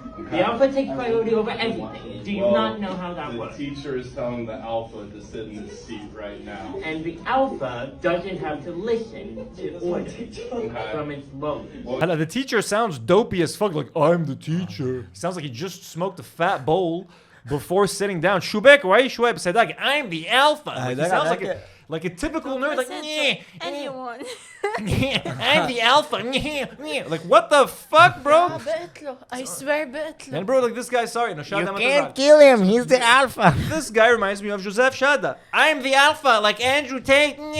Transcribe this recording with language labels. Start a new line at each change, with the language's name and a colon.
English: The alpha takes priority over everything. Do you not know how that works? The teacher is telling the alpha to sit in his seat right now. And the alpha doesn't have to listen to orders from its lower. The teacher sounds dopey as fuck. Like, I'm the teacher. Sounds like he just smoked a fat bowl. before sitting down.
Arabic: شوبك وعي شوي بس هداك
English: I'm the alpha. Like, he sounds like a typical nerd. Like anyone. I'm the alpha. Like what the fuck, bro?
Arabic: بقتله.
English: I swear
Arabic: بقتله.
English: And bro, like this guy, sorry, no, Chada. You can't kill him. He's the alpha. This guy reminds me of Joseph Chada. I'm the alpha, like Andrew Tate.